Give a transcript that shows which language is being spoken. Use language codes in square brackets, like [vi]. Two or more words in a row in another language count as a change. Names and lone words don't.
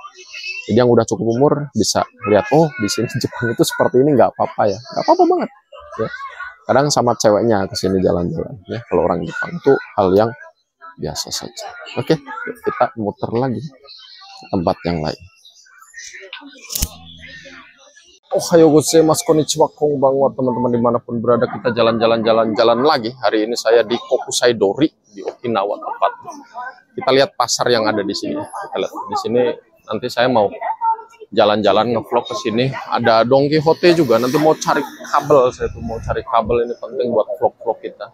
[id] Jadi yang udah cukup umur bisa lihat, oh di sini Jepang itu seperti ini, nggak apa-apa ya, nggak apa-apa banget ya. Kadang sama ceweknya ke sini jalan-jalan ya, kalau orang Jepang itu hal yang biasa saja. Oke, kita muter lagi ke tempat yang lain. [ja] おはようございます、こんにちは、こんばんは, [id] teman-teman dimanapun berada, kita jalan-jalan lagi. Hari ini saya di Kokusai Dori di Okinawa tempat. Kita lihat pasar yang ada di sini. Kita lihat di sini, nanti saya mau jalan-jalan ngevlog ke sini. Ada Don Quixote juga. Nanti mau cari kabel, saya tuh mau cari kabel, ini penting buat vlog-vlog kita.